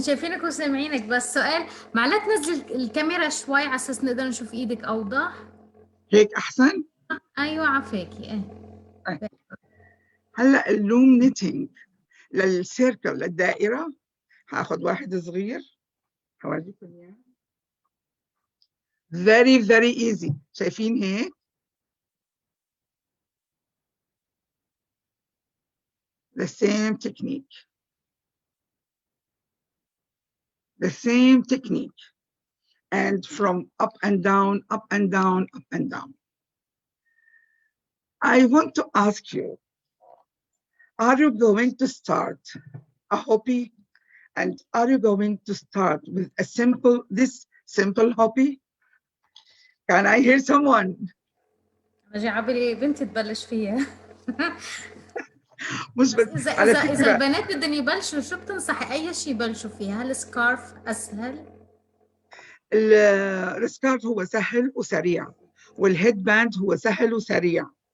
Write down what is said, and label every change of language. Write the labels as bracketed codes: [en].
[ar] شايفينك وسامعينك، بس سؤال معلش تنزل الكاميرا شوي على اساس نقدر نشوف ايدك اوضح. هيك احسن. ايوه عافاكي ايه. طيب. هلا اللوم نيتنج للسيركل للدائره هاخذ واحد صغير هوريكم اياه. [en] very very easy. [ar] شايفين هيك؟ [en] the same technique. The same technique. And from up and down, up and down, up and down. I want to ask you, are you going to start a hobby? And are you going to start with this simple hobby? Can I hear someone? [ar] بجي عبالي بنتي تبلش فيها. مش بس بس اذا على اذا اذا فكرة البنات بدهم يبلشوا، شو بتنصحي اي شيء يبلشوا فيه؟ هل سكارف اسهل؟ السكارف هو سهل وسريع، والهيد باند هو سهل وسريع.